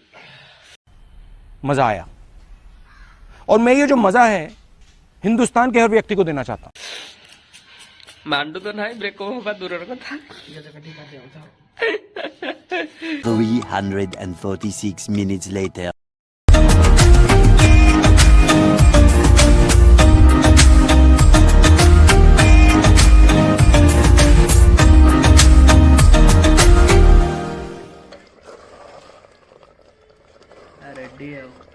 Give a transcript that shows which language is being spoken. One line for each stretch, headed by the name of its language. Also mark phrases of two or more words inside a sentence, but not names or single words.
Hindi: मजा आया और मैं ये जो मजा है हिंदुस्तान के हर व्यक्ति को देना चाहता हूं
Odia: ମାଣ୍ଡୁ ତ ନାହିଁ ବ୍ରେକଅପ୍ ହବା ଦୂରର କଥା
English: 346 minutes later.
Odia: ରେଡି ଆଉ